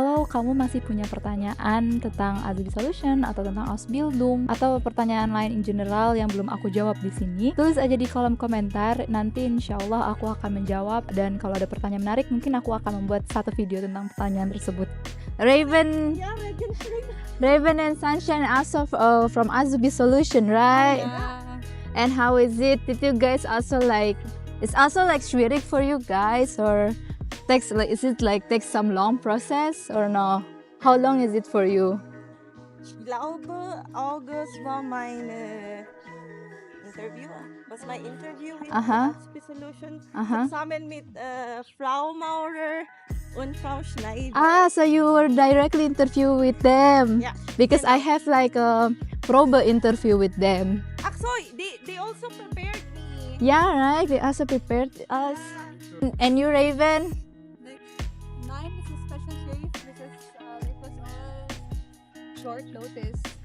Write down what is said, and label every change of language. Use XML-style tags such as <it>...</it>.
<id>Kalau kamu masih punya pertanyaan tentang Azubi Solution atau tentang Ausbildung atau pertanyaan lain</id> <en>in general</en> <id>yang belum aku jawab di sini, tulis aja di kolom komentar. Nanti insyaallah aku akan menjawab, dan kalau ada pertanyaan menarik mungkin aku akan membuat satu video tentang pertanyaan tersebut.</id> <en>Raven and Sunshine also from Azubi Solution, right? Yeah. And how is it? Did you guys also it's also schwierig for you guys, or is it takes some long process or no? How long is it for you?</en> <de>Ich glaube, August war meine Interview. Was mein Interview mit Azubi Solution zusammen mit Frau Maurer und Frau Schneider.</de> <en>So you were directly interview with them? Yeah. Because I have a probe interview with them.</en> <de>Ach so,</de> <en>they also prepared me. Yeah, right. They also prepared us. And you, Raven? Mine is a special case because it was all short notice.</en>